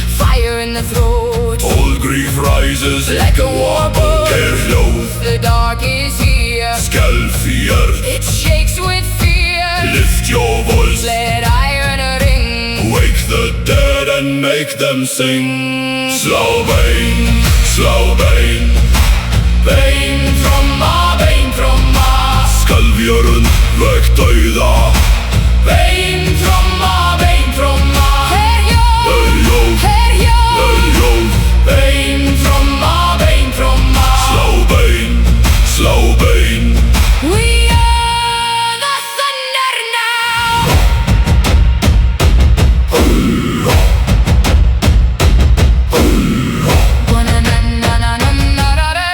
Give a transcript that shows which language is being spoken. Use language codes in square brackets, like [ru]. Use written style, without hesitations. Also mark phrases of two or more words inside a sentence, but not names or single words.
[en] Fire in the throat, old grief rises like a war boat. hljóð, The dark is here. skelfjör. It shakes with fear. Lift your voice, Let iron ring. wake the dead and make them sing. [sv] Slå bein, slå bein, bein tromma, bein tromma. Skelfjörn, väck döda. Bein tromma, bein tromma. [is] Hljóð, hljóð, [sv] bein tromma, bein tromma. Slå bein, slå bein. [en] We are the thunder now. Na na na na na na.